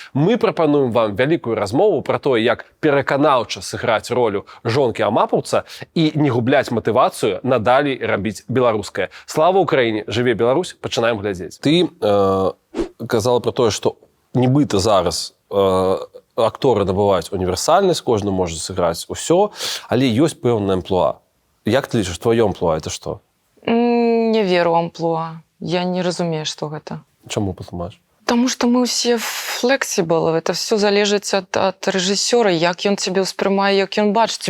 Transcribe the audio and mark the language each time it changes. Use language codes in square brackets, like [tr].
[be] Мы прапануем вам вялікую размову пра тое, як пераканаўча сыграць ролю жонкі амапаўца і не губляць матывацыю надалей рабіць беларускае. Слава Украіне! Жыве Беларусь! Пачынаем глядзець. Ты казала пра тое, што нібыта зараз акторы набываюць універсальнасць, кожны можа сыграць усё, але ёсць пэўная амплуа. Як ты лічыш, твоё амплуа это што? Не веру амплуа. Я не разумею, што гэта. Чаму патлумач? [ru] Потому что мы все флексибл. [be] Это все залежыць ад рэжысёра, як ён цябе ўспрымае, як ён бачыць.